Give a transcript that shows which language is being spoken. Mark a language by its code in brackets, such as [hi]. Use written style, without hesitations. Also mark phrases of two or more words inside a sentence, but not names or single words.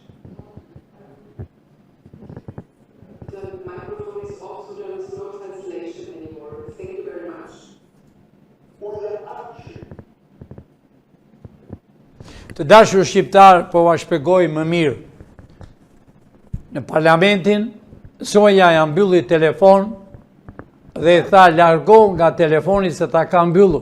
[en] The microphone is off, so there is no translation anymore. Thank you very much. [sq] Të dashur shqiptar, po va shpjegoj më mirë. Në parlamentin, zonja ja mbylli telefon dhe i tha largo nga telefoni se ta ka mbyllur.